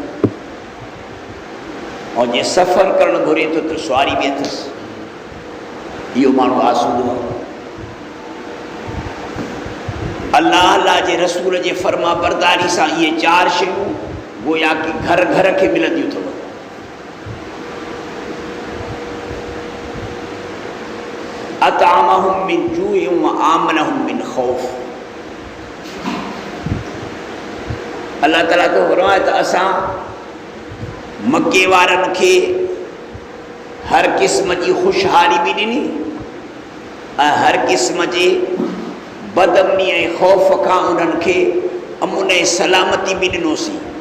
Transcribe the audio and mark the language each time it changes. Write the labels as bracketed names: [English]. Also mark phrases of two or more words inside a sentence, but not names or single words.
[Sindhi] ऐं जे सफ़र करणु घुरे थो त सुवारी बि अथसि इहो माण्हू आसूदो आहे अल्लाह अल्लाह जे रसूल जे फर्मा बरदारी सां इहे चारि शयूं गोया कि घर घर खे मिलंदियूं अथव [Arabic] أطعمهم من جوع و آمنهم من خوف. [Sindhi] अल्लाह ताला तो फरमाए त असां मके वारनि खे हर क़िस्म जी खुशहाली भी ॾिनी ऐं हर क़िस्म जे बदअमनी ऐं ख़ौफ़ खां उन्हनि खे अमुन ऐं सलामती भी ॾिनोसीं।